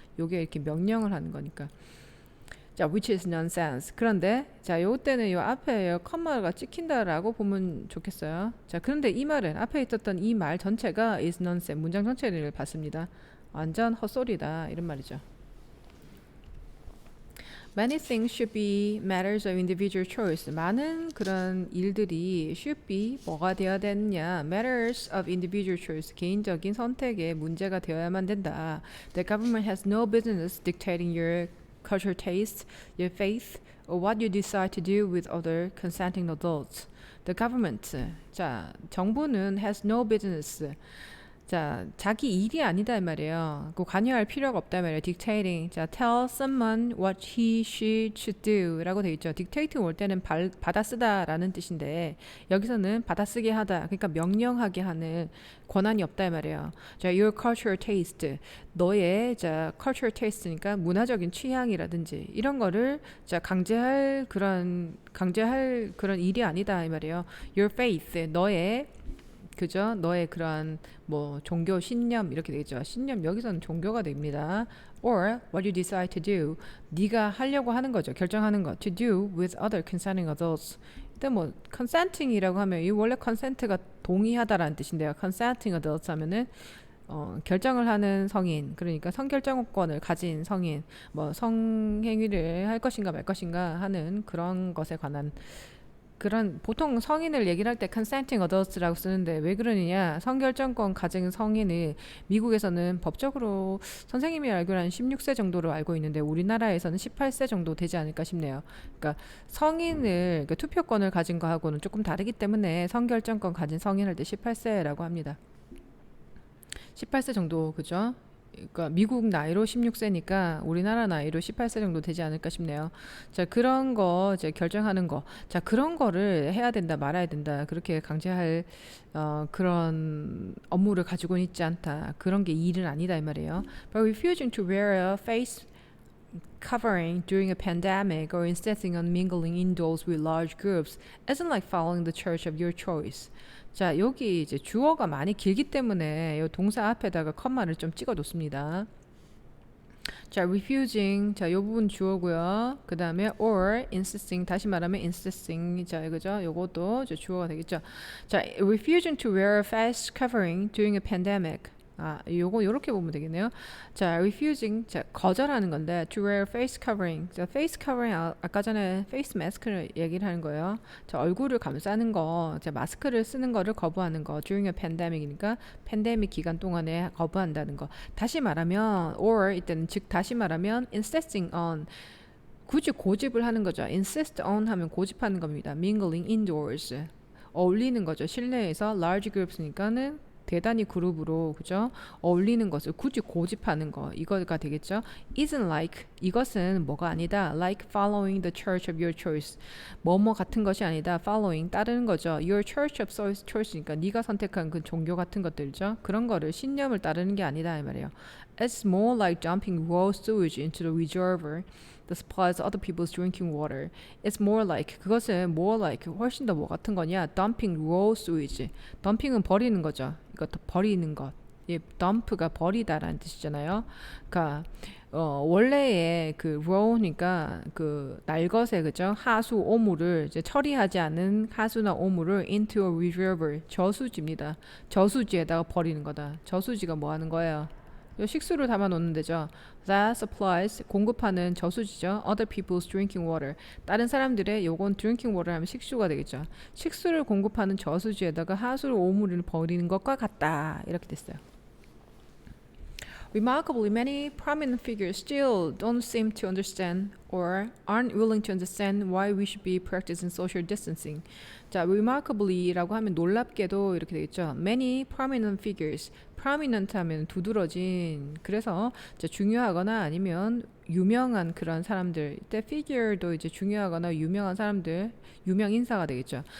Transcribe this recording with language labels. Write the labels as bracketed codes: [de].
[ko] 요게 이렇게 명령을 하는 거니까. [en] 자, which is nonsense. [ko] 그런데 자, 요때는 요 앞에 컴마가 찍힌다라고 보면 좋겠어요. 자, 그런데 이 말은 앞에 있었던 이 말 전체가 [en] is nonsense [ko] 문장 전체를 봤습니다. 완전 헛소리다 이런 말이죠. [en] Many things should be matters of individual choice. [ko] 많은 그런 일들이 should be 뭐가 되어야 되느냐 [en] matters of individual choice. [ko] 개인적인 선택의 문제가 되어야만 된다. [en] The government has no business dictating your cultural taste, your faith, or what you decide to do with other consenting adults. The government. [ko] 자, 정부는 [en] has no business. [ko] 자, 자기 일이 아니다 이 말이에요. 그 관여할 필요가 없다 이 말이에요. [en] dictating. 자, tell someone what he, she should do [ko] 라고 돼 있죠. dictating 올 때는 받아쓰다 라는 뜻인데 여기서는 받아쓰게 하다. 그러니까 명령하게 하는 권한이 없다 이 말이에요. [en] 자, your cultural taste. [ko] 너의 자, cultural taste니까 문화적인 취향이라든지 이런 거를 자, 강제할 그런 일이 아니다 이 말이에요. [en] your faith. [ko] 너의 그죠? 너의 그러한 뭐 종교 신념 이렇게 되겠죠. 신념 여기서는 종교가 됩니다. [en] Or what you decide to do. [ko] 네가 하려고 하는 거죠. 결정하는 거. [en] To do with other consenting adults. [ko] 일단 뭐 consenting이라고 하면 이 원래 consent가 동의하다라는 뜻인데요. consenting adults 하면은 결정을 하는 성인, 그러니까 성결정권을 가진 성인, 뭐 성행위를 할 것인가 말 것인가 하는 그런 것에 관한 그런 보통 성인을 얘기를 할 때 consenting adults라고 쓰는데 왜 그러느냐 성결정권 가진 성인을 미국에서는 법적으로 선생님이 알기로는 16세 정도로 알고 있는데 우리나라에서는 18세 정도 되지 않을까 싶네요. 그러니까 성인을 그러니까 투표권을 가진 거하고는 조금 다르기 때문에 성결정권 가진 성인 할 때 18세라고 합니다. 18세 정도 그죠? 그러니까 미국 나이로 16세니까 우리나라 나이로 18세 정도 되지 않을까 싶네요. 자, 그런 거 이제 결정하는 거. 자, 그런 거를 해야 된다, 말아야 된다. 그렇게 강제할 그런 업무를 가지고는 있지 않다. 그런 게 일은 아니다 이 말이에요. [en] But refusing to wear a face covering during a pandemic or insisting on mingling indoors with large groups isn't like following the church of your choice. [ko] 자, 여기 이제 주어가 많이 길기 때문에 이 동사 앞에다가 컴마를 좀 찍어 뒀습니다. 자, refusing. 자, 요 부분 주어고요. 그 다음에 or insisting. 다시 말하면 insisting. 자, 이거죠. 요것도 이제 주어가 되겠죠. [en] 자, refusing to wear a face covering during a pandemic. [ko] 요거 요렇게 보면 되겠네요. 자, refusing, 자, 거절하는 건데 [en] to wear face covering. [ko] 자, face covering 아까 전에 face mask를 얘기를 하는 거예요. 자, 얼굴을 감싸는 거, 자, 마스크를 쓰는 거를 거부하는 거. [en] during a pandemic [ko] 이니까 팬데믹 기간 동안에 거부한다는 거. 다시 말하면 or 이때는 즉 다시 말하면 insisting on 굳이 고집을 하는 거죠. [en] insist on [ko] 하면 고집하는 겁니다. [en] mingling indoors [ko] 어울리는 거죠. 실내에서 large groups니까는 대단히 그룹으로 그죠? 어울리는 것을 굳이 고집하는 거 이거가 되겠죠? [en] Isn't like [ko] 이것은 뭐가 아니다. [en] Like following the church of your choice. [ko] 뭐뭐 같은 것이 아니다. Following 따르는 거죠. [en] Your church of choice [ko] 니까 네가 선택한 그 종교 같은 것들죠. 그런 거를 신념을 따르는 게 아니다 이 말이에요. [en] It's more like dumping raw sewage into the reservoir that supplies other people's drinking water. It's more like [ko] 그것은 more like 훨씬 더 뭐 같은 거냐? [en] Dumping raw sewage. [ko] dumping은 버리는 거죠. 이것도 버리는 것. 예, dump가 버리다라는 뜻이잖아요. 그러니까 원래의 그 raw니까 그 날것의 그죠 하수 오물을 이제 처리하지 않은 하수나 오물을 [en] into a reservoir [ko] 저수지입니다. 저수지에다가 버리는 거다. 저수지가 뭐 하는 거예요? 식수를 담아 놓는 데죠. [en] That supplies [ko] 공급하는 저수지죠. [en] Other people's drinking water. [ko] 다른 사람들의 요건 drinking water 하면 식수가 되겠죠. 식수를 공급하는 저수지에다가 하수를 오물을 버리는 것과 같다. 이렇게 됐어요. [en] Remarkably, many prominent figures still don't seem to understand or aren't willing to understand why we should be practicing social distancing. [ko] 자, remarkably라고 하면 놀랍게도 이렇게 되겠죠. [en] Many prominent figures. [ko] prominent 하면 두드러진. 그래서 이제 중요하거나 아니면 유명한 그런 사람들. 이때 figure도 이제 중요하거나 유명한 사람들, 유명 인사가 되겠죠.